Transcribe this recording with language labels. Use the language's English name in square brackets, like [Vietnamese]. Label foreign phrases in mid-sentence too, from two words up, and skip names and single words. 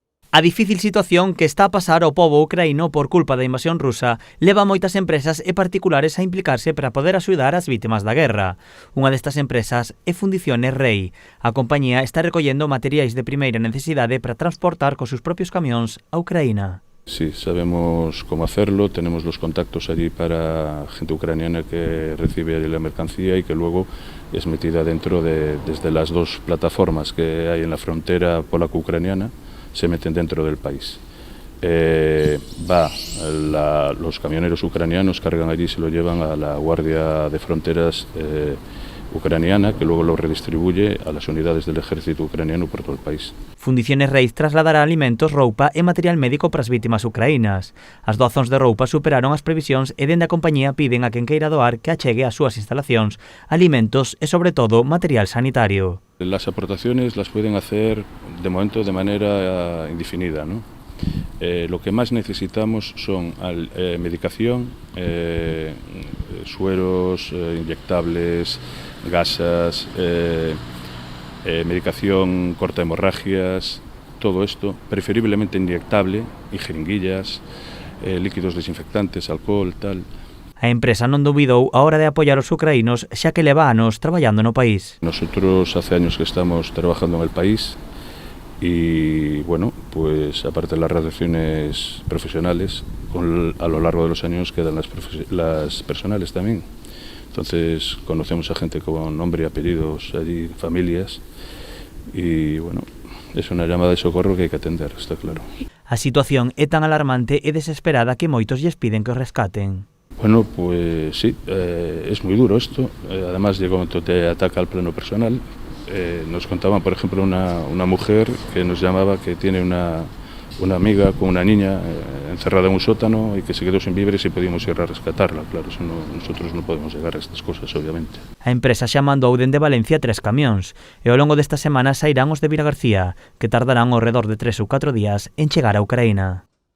[Galician] A difícil situación que está a pasar ao pobo ucraíno por culpa da invasión rusa leva a moitas empresas e particulares a implicarse para poder axudar as vítimas da guerra. Unha destas empresas é Fundiciones Rei. A compañía está recollendo materiais de primeira necesidade para transportar cos seus propios camións a Ucraína. [Spanish] Sí, sabemos cómo hacerlo, tenemos los contactos allí para gente ucraniana que recibe la mercancía y que luego es metida dentro desde las dos plataformas que hay en la frontera polaco-ucraniana, se meten dentro del país. Los camioneros ucranianos cargan allí y se lo llevan a la Guardia de Fronteras ucraniana, que luego lo redistribuye a las unidades del ejército ucraniano por todo el país. [Galician] Fundiciones Reis trasladará alimentos, roupa e material médico para as vítimas ucraínas. As doazóns de roupa superaron as previsións e dende a compañía piden a quen queira doar que achegue ás súas instalacións alimentos e, sobre todo, material sanitario. [Spanish] Las aportaciones las pueden hacer de momento de manera indefinida, ¿no? Lo que más necesitamos son medicación, sueros, inyectables, gasas, medicación corta hemorragias, todo esto, preferiblemente inyectable, y jeringuillas, líquidos desinfectantes, alcohol, tal. [Galician] A empresa non dubidou a hora de apoiar os ucraínos, xa que leva anos traballando no país. [Spanish] Nosotros hace años que estamos trabajando en el país y, bueno, pues aparte de las relaciones profesionales, a lo largo de los años quedan las personales también. Entonces conocemos a gente con nombre y apellidos allí, familias, y, bueno, es una llamada de socorro que hay que atender, está claro. [Galician] A situación é tan alarmante e desesperada que moitos lles piden que os rescaten. [Spanish] Bueno, pues sí, es muy duro esto, además llega un momento te ataca al plano personal. Nos contaban, por ejemplo, una mujer que nos llamaba que tiene una amiga con una niña encerrada en un sótano y que se quedó sin víveres y podíamos ir a rescatarla. Claro, eso nosotros no podemos llegar a estas cosas, obviamente. [Galician] A empresa xa mandou dende Valencia 3 camións e ao longo desta semana sairán os de Vilagarcía, que tardarán ao redor de 3 ou 4 días en chegar a Ucraína.